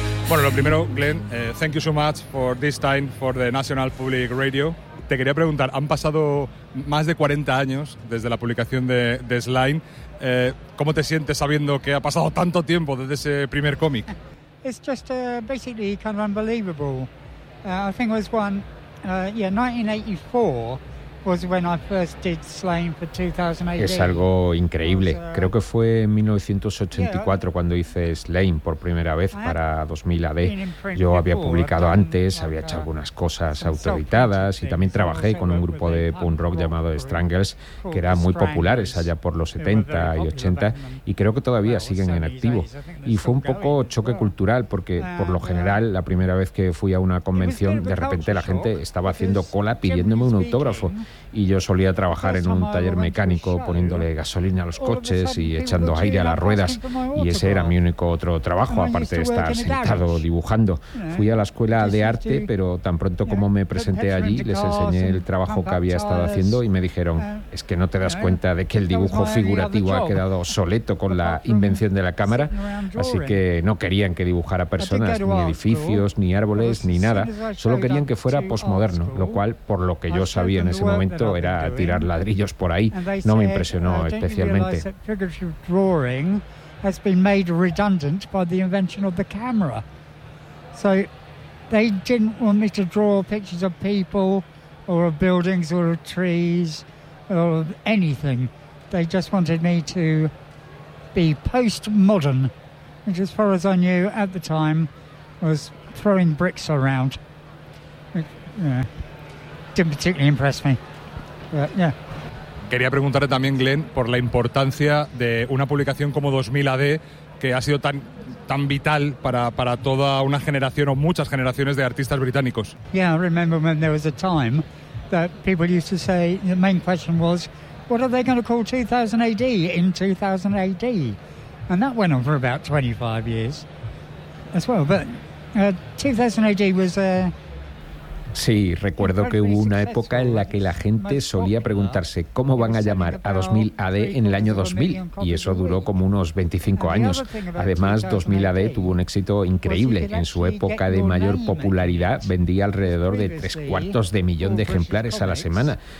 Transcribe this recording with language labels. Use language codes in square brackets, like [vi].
[es] Bueno, lo primero, Glenn, [en] thank you so much for this time for the National Public Radio. [es] Te quería preguntar, han pasado más de 40 años desde la publicación de Slime. ¿Cómo te sientes sabiendo que ha pasado tanto tiempo desde ese primer cómic? [en] It's just basically kind of unbelievable. I think it was 1984 was when I first did Slime for 2008. [es] Es algo increíble. Creo que fue en 1984 cuando hice Slime por primera vez para 2000 AD. Yo había publicado antes, había hecho algunas cosas autoeditadas y también trabajé con un grupo de punk rock llamado Stranglers, que eran muy populares allá por los 70 y 80 y creo que todavía siguen en activo. Y fue un poco choque cultural porque, por lo general, la primera vez que fui a una convención, de repente la gente estaba haciendo cola pidiéndome un autógrafo. Y yo solía trabajar en un taller mecánico poniéndole gasolina a los coches y echando aire a las ruedas. Y ese era mi único otro trabajo, aparte de estar sentado dibujando. Fui a la escuela de arte, pero tan pronto como me presenté allí, les enseñé el trabajo que había estado haciendo y me dijeron, es que no te das cuenta de que el dibujo figurativo ha quedado obsoleto con la invención de la cámara. Así que no querían que dibujara personas, ni edificios, ni árboles, ni nada. Solo querían que fuera posmoderno, lo cual, por lo que yo sabía en ese momento era tirar ladrillos por ahí. No me impresionó especialmente. [en] Drawing has been made redundant by the invention of the camera. So they didn't want me to draw pictures of people or of buildings or of trees or of anything. They just wanted me to be postmodern, which as far as I knew at the time was throwing bricks around. Didn't particularly impress me. [es] Quería preguntarte también, Glenn, por la importancia de una publicación como 2000 AD, que ha sido tan, tan vital para toda una generación o muchas generaciones de artistas británicos. [en] Yeah, I remember when there was a time that people used to say, the main question was, what are they going to call 2000 AD in 2000 AD? And that went on for about 25 years as well. But 2000 AD was a... [es] Sí, recuerdo que hubo una época en la que la gente solía preguntarse cómo van a llamar a 2000 AD en el año 2000, y eso duró como unos 25 años. Además, 2000 AD tuvo un éxito increíble. En su época de mayor popularidad, vendía alrededor de 750,000 de ejemplares a la semana.